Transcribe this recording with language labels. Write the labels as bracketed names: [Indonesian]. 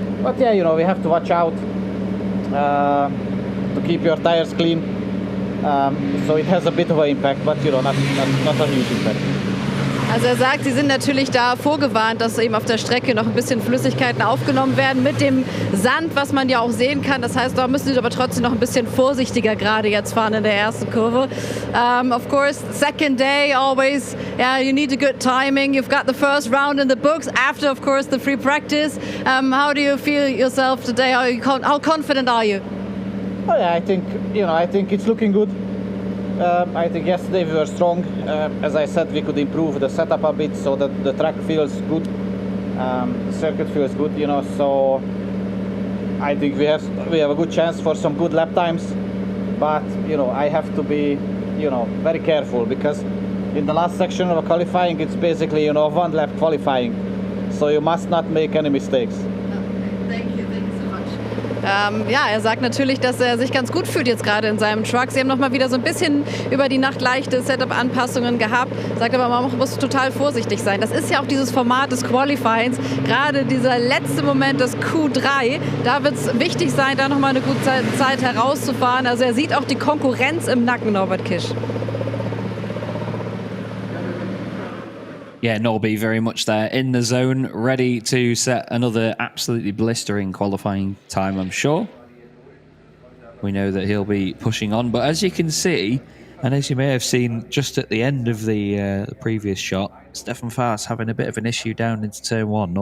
[English] But yeah, you know, we have to watch out to keep your tires clean. So it has a bit of an impact, but you know, not a huge impact. [German] Also er sagt, sie sind natürlich da vorgewarnt, dass eben auf der Strecke noch ein bisschen Flüssigkeiten aufgenommen werden mit dem Sand, was man ja auch sehen kann. Das heißt, da müssen sie aber trotzdem noch ein bisschen vorsichtiger gerade jetzt fahren in der ersten Kurve. [English] Of course, second day always, yeah, you need a good timing. You've got the first round in the books after, of course, the free practice. How do you feel yourself today? How confident are you? Oh yeah, I think it's looking good. I think yesterday we were strong. As I said, we could improve the setup a bit so that the track feels good, the circuit feels good, you know. So I think we have a good chance for some good lap times. But you know, I have to be, you know, very careful because in the last section of qualifying, it's basically, you know, one lap qualifying. So you must not make any mistakes. Thank you so much. [German] Ja, er sagt natürlich, dass er sich ganz gut fühlt jetzt gerade in seinem Truck. Sie haben noch mal wieder so ein bisschen über die Nacht leichte Setup-Anpassungen gehabt. Sagt aber, man muss total vorsichtig sein. Das ist ja auch dieses Format des Qualifyings. Gerade dieser letzte Moment, das Q3, da wird es wichtig sein, da noch mal eine gute Zeit herauszufahren. Also er sieht auch die Konkurrenz im Nacken, Norbert Kisch. [English] Yeah, Norby very much there in the zone, ready to set another absolutely blistering qualifying time, I'm sure. We know that he'll be pushing on, but as you can see, and as you may have seen just at the end of the previous shot, Stefan Faas having a bit of an issue down into turn one.